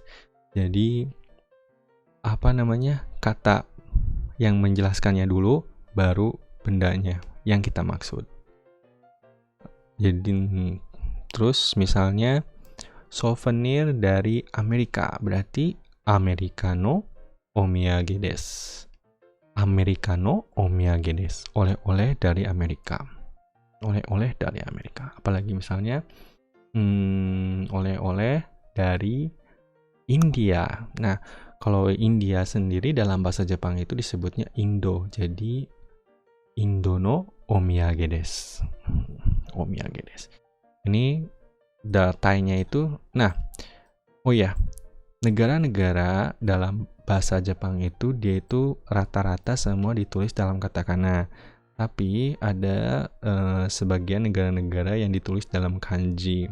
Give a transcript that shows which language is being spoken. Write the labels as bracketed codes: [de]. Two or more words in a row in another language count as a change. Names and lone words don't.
[id] Jadi kata yang menjelaskannya dulu baru bendanya yang kita maksud. Jadi terus misalnya souvenir dari Amerika berarti [ja] アメリカのお土産です. アメリカのお土産です. [id] Oleh-oleh dari Amerika. Oleh-oleh dari Amerika. Apalagi misalnya oleh-oleh dari India. Nah, kalau India sendiri dalam bahasa Jepang itu disebutnya Indo. [ja] Jadi インドのお土産です. お土産です. [id] Ini datanya itu, negara-negara dalam bahasa Jepang itu dia itu rata-rata semua ditulis dalam katakana, tapi ada sebagian negara-negara yang ditulis dalam kanji.